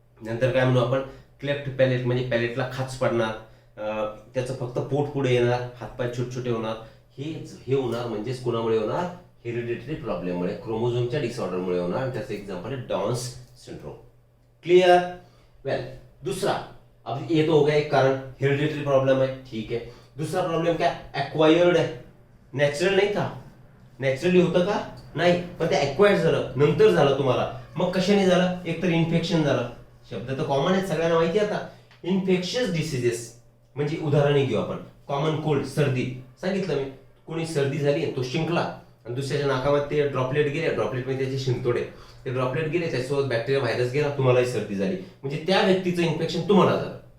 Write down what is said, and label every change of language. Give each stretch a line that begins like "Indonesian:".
Marathi: नंतर काय म्हणू आपण, क्लेफ्ट पॅलेट म्हणजे पॅलेटला खाच पडणार, त्याचं फक्त पोट पुढे येणार, हातपाय छोटे छोटे होणार. हे होणार म्हणजेच कोणामुळे होणार, हेरिडिटरी प्रॉब्लेममुळे, क्रोमोझोमच्या डिसऑर्डरमुळे होणार. त्याचं एक्झाम्पल आहे डाउन्स सिंड्रोम.
English: Clear.
Hindi: वेल, दूसरा अब ये तो हो गया एक कारण, हेरिडिटरी प्रॉब्लम है. ठीक है. दूसरा प्रॉब्लेम क्या, एक्वायर्ड है.
Marathi: नॅचरल नाही था. नॅचरली होतं का नाही, पण ते एक्वायर्ड झालं, नंतर झालं तुम्हाला. मग कशाने झालं, एक तर इन्फेक्शन झालं. शब्द तर कॉमन आहेत, सगळ्यांना माहिती आहे. आता इन्फेक्शियस डिसीजेस म्हणजे उदाहरण घेऊ आपण. कॉमन कोल्ड, सर्दी सांगितलं मी. कोणी सर्दी झाली, तो शिंकला आणि दुसऱ्याच्या नाकामध्ये ते ड्रॉपलेट गेले, ड्रॉपलेटमध्ये त्याचे शिंतोडे, ते ड्रॉपलेट गेले, त्याच्यासोबत बॅक्टेरिया व्हायरस गेला, तुम्हालाही सर्दी झाली, म्हणजे त्या व्यक्तीचं इन्फेक्शन तुम्हाला झालं.